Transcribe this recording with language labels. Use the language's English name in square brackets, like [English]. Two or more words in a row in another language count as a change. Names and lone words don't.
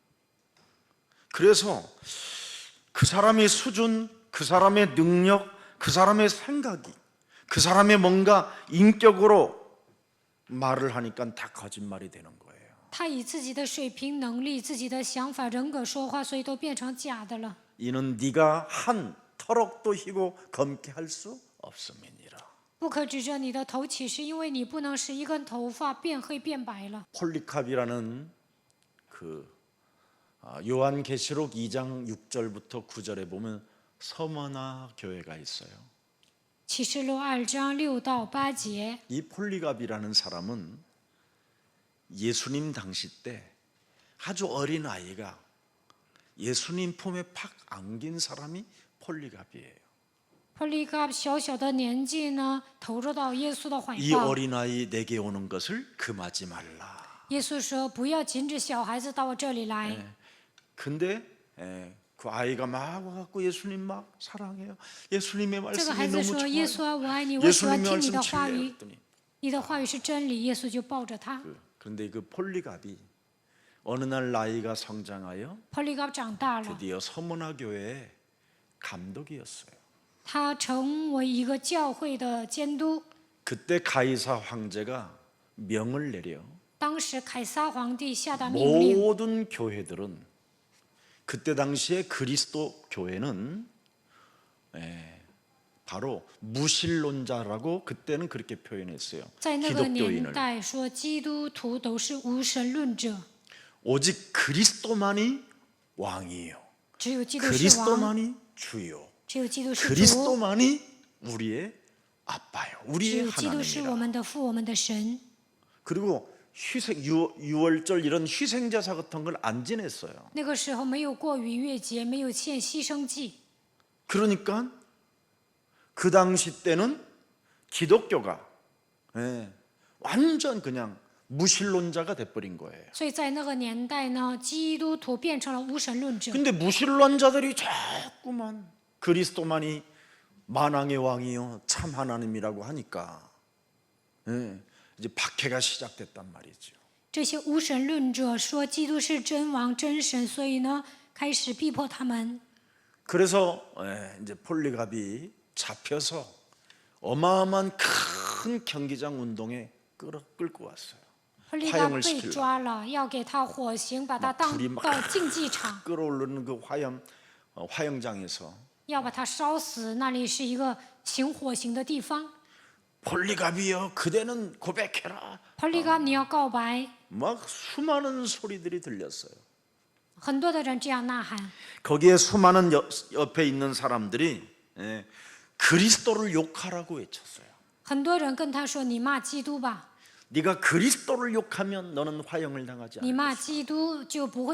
[Korean] 그래서 그 사람의 수준, 그 사람의 능력, 그 사람의 생각이, 그 사람의 뭔가 인격으로 말을 하니까 다 거짓말이 되는 거예요. [Chinese] 他以自己的水平、能力、自己的想法、人格说话，所以都变成假的了。 [Korean] 이는 네가 한 터럭도 희고 검게 할 수 없음이니라. [Chinese] 不可指着你的头起誓，因为你不能使一根头发变黑变白了。 [Korean] 폴리캅이라는 그 요한계시록 2장 6절부터 9절에 보면 서머나 교회가 있어요. [Chinese] 启示录2章6到8节， [Korean] 이 폴리갑이라는 사람은 예수님 당시 때 아주 어린 아이가 예수님 품에 팍 안긴 사람이 폴리갑이에요. [Chinese] 폴리갑 小小的年纪呢，投入到耶稣的怀 [Korean] 이 [Chinese] 抱。 [Korean] 어린 아이 내게 오는 것을 금하지 말라. [Chinese] 耶稣说：“不要禁止小孩子到我这里来。 [Korean] 근데 그 아이가 막 와갖고 예수님 막 사랑해요. 예수님의 [Chinese] 这个 [Korean] 말씀이 [Chinese] 孩子 [Korean] 너무 [Chinese] 说：“ [Korean] 좋아요. [Chinese] 耶稣啊，我爱你，我喜欢 [Korean] 예수님의 [Chinese] 听你的 [Korean] 말씀 [Chinese] 话 [Korean] 진리예요. [Chinese] 语， [Korean] 그랬더니 [Chinese] 你的话语是真理。”耶稣就抱着他。 [Korean] 그런데 그 폴리갑이 어느 날 나이가 성장하여 [Chinese] 폴리갑 长大了， [Korean] 드디어 서문화 교회의 감독이었어요. [Chinese] 他成为一个教会的监督。 [Korean] 그때 가이사 황제가 명을 내려 [Chinese] 当时凯撒皇帝下达命令， [Korean] 모든 교회들은 그때 당시에 그리스도 교회는 바로 무신론자라고 그때는 그렇게 표현했어요. [Chinese] 在那个年 [Korean] 기독교인을 [Chinese] 代说基督徒都是无神论者， [Korean] 오직 그리스도만이 왕이에요. [Chinese] 只有基督是王， [Korean] 그리스도만이 주요. [Chinese] 只有基督是主， [Korean] 그리스도만이 우리의 아빠요. [Chinese] 只 [Korean] 우리의 [Chinese] 有基督是我 [Korean] 하나님이라. [Chinese] 们的父，我们的神。 [Korean] 그리고 유월절 이런 희생제사 같은 걸 안 지냈어요. [Chinese] 那个时候没有过逾越节，没有献牺牲祭， [Korean] 그러니까 그 당시 때는 기독교가 완전 그냥 무신론자가 돼버린 거예요. [Chinese] 所以在那个年代呢，基督徒变成了无神论者。 [Korean] 근데 무신론자들이 자꾸만 그리스도만이 만왕의 왕이요 참 하나님이라고 하니까 이제 박해가 시작됐단 말이죠. [Chinese] 这些无神论者说基督是真王真神，所以呢，开始逼迫他们。 [Korean] 그래서 이제 폴리갑이 잡혀서 어마어마한 큰 경기장 운동에 끌고 왔어요. [Chinese] 普利嘎被抓了，要给他火刑，把他当到竞技场， [Korean] 끌어오르는 그 화영장에서 [Chinese] 要把他烧死。那里是一个行火刑的地方。 [Korean] 폴리갑이여 그대는 고백해라. [Chinese] 普利嘎，你要告白。 [Korean] 막 수많은 소리들이 들렸어요. [Chinese] 很多的人这样呐喊。 [Korean] 거기에 수많은 옆에 있는 사람들이 그리스도를 욕하라고 외쳤어요. [Chinese] 很多人跟他说：“你骂基督吧， [Korean] 네가 그리스도를 욕하면 너는 화형을 당하지